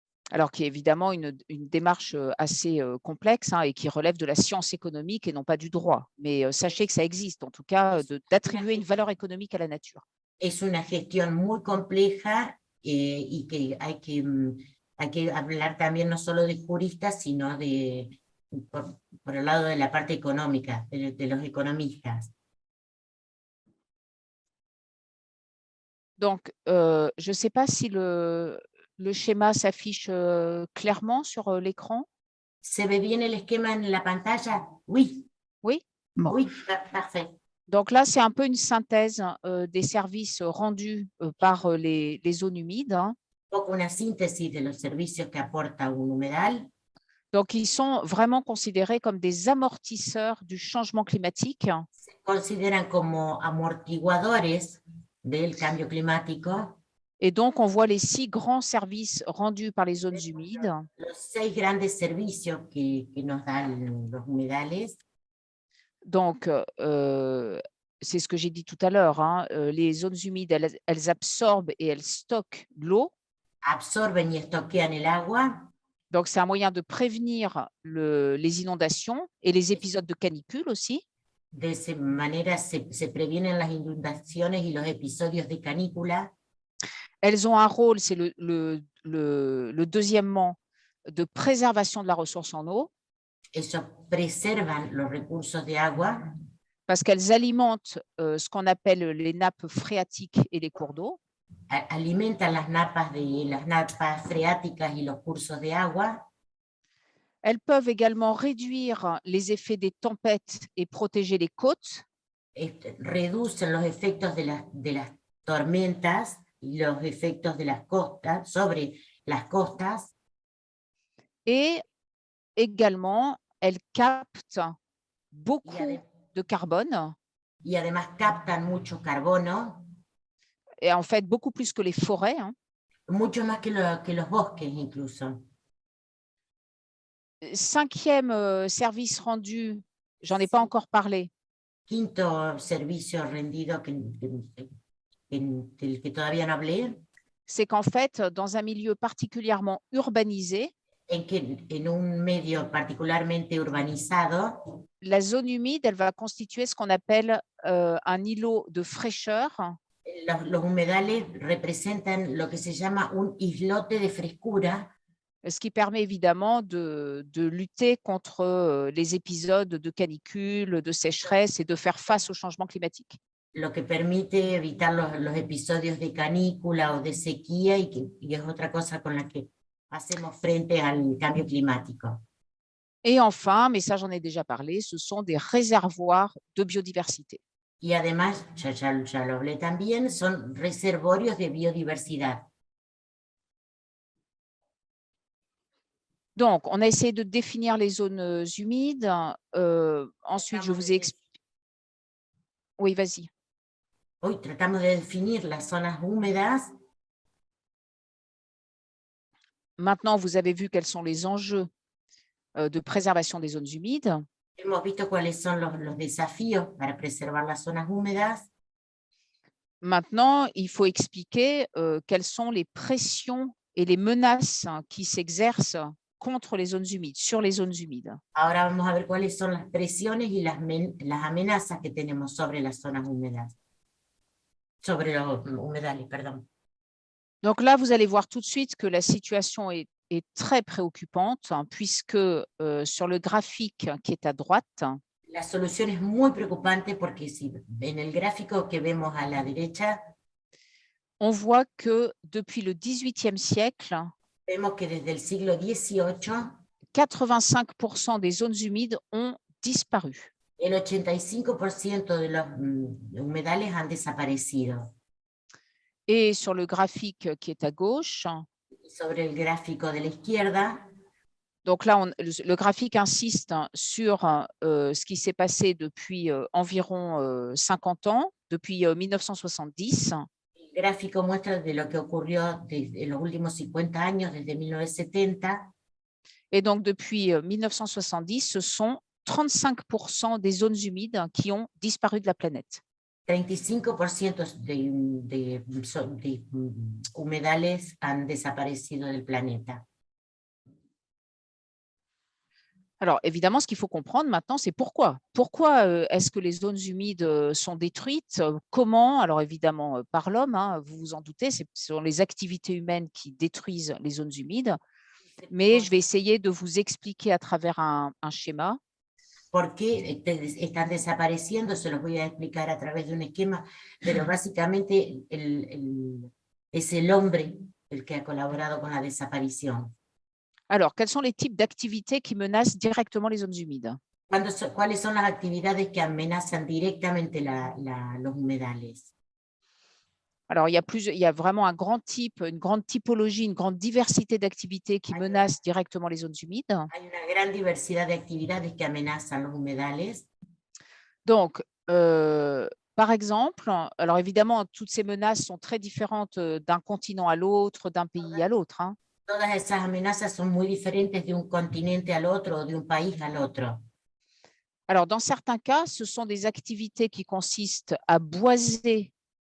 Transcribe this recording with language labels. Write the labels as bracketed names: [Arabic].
[French] Alors, qui est évidemment une démarche assez complexe et qui relève de la science économique et non pas du droit. Mais sachez que ça existe, en tout cas, d'attribuer une valeur économique à la nature. [Spanish] Es una gestión muy compleja y que hay que hablar también no solo de juristas, sino por el lado de la parte económica, de los economistas. [French] Donc, je ne sais pas si le schéma s'affiche clairement sur l'écran. [Spanish] ¿Se ve bien el esquema en la pantalla? [French] Oui. Oui. Bon. Oui, parfait. Donc là, c'est un peu une synthèse des services rendus par les zones humides. [Spanish] Un poco una síntesis de los servicios que aporta un humedal. [French] Donc, ils sont vraiment considérés comme des amortisseurs du changement climatique. [Spanish] Se consideran como amortiguadores del cambio climático. [French] Et donc, on voit les 6 grands services rendus par les zones humides. [Spanish] Los 6 grandes servicios que nos dan los humedales. [French] Donc, c'est ce que j'ai dit tout à l'heure, hein, les zones humides, elles absorbent et elles stockent l'eau. [Spanish] Absorben y estoquean el agua. [French] Donc, c'est un moyen de prévenir les inondations et les épisodes de canicule aussi. [Spanish] De esa manera se previenen las inundaciones y los episodios de canícula. [French] Elles ont un rôle, c'est le deuxièmement, de préservation de la ressource en eau. [Spanish] Ellos preservan los recursos de agua. [French] Parce qu'elles alimentent ce qu'on appelle les nappes phréatiques et les cours d'eau. [Spanish] Alimentan las napas freáticas y los cursos de agua. [French] Elles peuvent également réduire les effets des tempêtes et protéger les côtes. [Spanish] Reducen los efectos de las tormentas y los efectos de las costas, sobre las costas. [French] Et également, elles captent beaucoup de carbone. [Spanish] Y además captan mucho carbono. [French] Et en fait, beaucoup plus que les forêts. Hein. [Spanish] Mucho más que los bosques incluso. [French] 5e service rendu, j'en ai pas encore parlé. [Spanish] Quinto servicio rendido del que todavía no hablé. [French] C'est qu'en fait, dans un milieu particulièrement urbanisé, [Spanish] En un medio particularmente urbanizado, [French] la zone humide, elle va constituer ce qu'on appelle un îlot de fraîcheur. [Spanish] Los humedales representan lo que se llama un islote de frescura. [French] Ce qui permet évidemment de lutter contre les épisodes de canicule, de sécheresse et de faire face au changement climatique. [Spanish] Lo que permite evitar los episodios de canícula o de sequía y es otra cosa con la que hacemos frente al cambio climático. [French] Et enfin, mais ça j'en ai déjà parlé, ce sont des réservoirs de biodiversité. [Spanish] Y además, ya lo hablé también, son reservorios de biodiversidad. [French] Donc, on a essayé de définir les zones humides. Ensuite, je vous ai expliqué. Oui, vas-y. [Spanish] Hoy tratamos de definir las zonas húmedas. [French] Maintenant, vous avez vu quels sont les enjeux de préservation des zones humides. [Spanish] Hemos visto cuáles son los desafíos para preservar las zonas húmedas. [French] Maintenant, il faut expliquer quelles sont les pressions et les menaces qui s'exercent contre les zones humides, sur les zones humides. [Spanish] Ahora vamos a ver cuáles son las presiones y las amenazas que tenemos sobre las zonas húmedas. Sobre los humedales, perdón. [French] Donc là, vous allez voir tout de suite que la situation est très préoccupante, hein, puisque sur le graphique qui est à droite, [Spanish] la solución es muy preocupante porque si en el gráfico que vemos a la derecha, [French] on voit que depuis le XVIIIe siècle, [Spanish] vemos que desde el siglo XVIII, [French] 85% des zones humides ont disparu. [Spanish] El 85% de los humedales han desaparecido. [French] Et sur le graphique qui est à gauche, [Spanish] sobre el gráfico de la izquierda, [French] donc là, le graphique insiste sur ce qui s'est passé depuis environ 50 ans, depuis 1970. [Spanish] El gráfico muestra de lo que ocurrió en los últimos 50 años, desde 1970. [French] Et donc, depuis 1970, ce sont 35% des zones humides qui ont disparu de la planète. [Spanish] 35% de humedales han desaparecido del planeta. [French] Alors, évidemment, ce qu'il faut comprendre maintenant, c'est pourquoi. Pourquoi est-ce que les zones humides sont détruites? Comment? Alors, évidemment, par l'homme, hein, vous vous en doutez, ce sont les activités humaines qui détruisent les zones humides. Mais je vais essayer de vous expliquer à travers un schéma. [Spanish] ¿Por qué están desapareciendo? Se los voy a explicar a través de un esquema, pero básicamente es el hombre el que ha colaborado con la desaparición. [French] Alors, quels sont les types d'activités qui menacent directement les zones humides? [Spanish] ¿Cuáles son las actividades que amenazan directamente los humedales? [French] Alors, il y a vraiment un grand type, une grande typologie, une grande diversité d'activités qui menacent directement les zones humides. [Spanish] Hay una gran diversidad de actividades que amenazan los humedales. [French] Donc, par exemple, alors évidemment, toutes ces menaces sont très différentes d'un continent à l'autre, d'un pays à l'autre, hein. [Spanish] Todas esas amenazas son muy diferentes de un continente al otro o de un país al otro. [French] Alors, dans certains cas, ce sont des activités qui consistent à boiser,